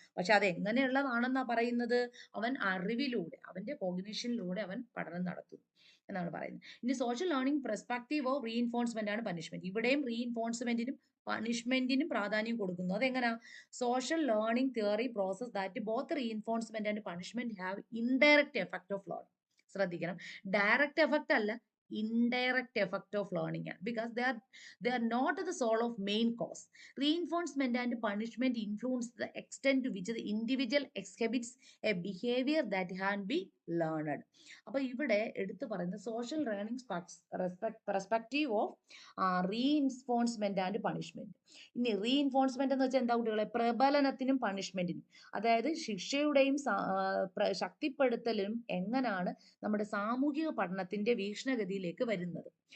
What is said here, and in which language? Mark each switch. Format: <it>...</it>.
<ml>പക്ഷെ അത് എങ്ങനെയുള്ളതാണെന്നാ പറയുന്നത്? അവൻ അറിവിലൂടെ, അവന്റെ കോഗ്നിഷനിലൂടെ അവൻ പഠനം നടത്തുന്നു എന്നാണ് പറയുന്നത്. ഇനി social learning perspective of reinforcement ആണ് പനിഷ്മെന്റ്. ഇവിടെയും റീഇൻഫോഴ്സ്മെന്റിനും പണിഷ്മെന്റിനും പ്രാധാന്യം കൊടുക്കുന്നു. അതെങ്ങനാ?</ml> <en>Social learning theory process that both reinforcement and punishment have indirect effect of learning.</en> <ml>ശ്രദ്ധിക്കണം, ഡയറക്റ്റ് എഫക്ട് അല്ല,</ml> <en>indirect effect of learning, because they are not the soul of main cause. Reinforcement and punishment influence the extent to which the individual exhibits a behavior that can be learned.</en> <ml>അപ്പൊ ഇവിടെ എടുത്തു പറയുന്ന</ml> <en>Social learning perspective of reinforcement and punishment.</en> <ml>ഇനി reinforcement എന്ന് വെച്ചാൽ എന്താ കുട്ടികളെ? പ്രബലനത്തിനും പണിഷ്മെന്റിനും, അതായത് ശിക്ഷയുടെയും ശക്തിപ്പെടുത്തലും എങ്ങനെയാണ് നമ്മുടെ സാമൂഹിക പഠനത്തിന്റെ വീക്ഷണഗതിയിലേക്ക് വരുന്നത്.</ml>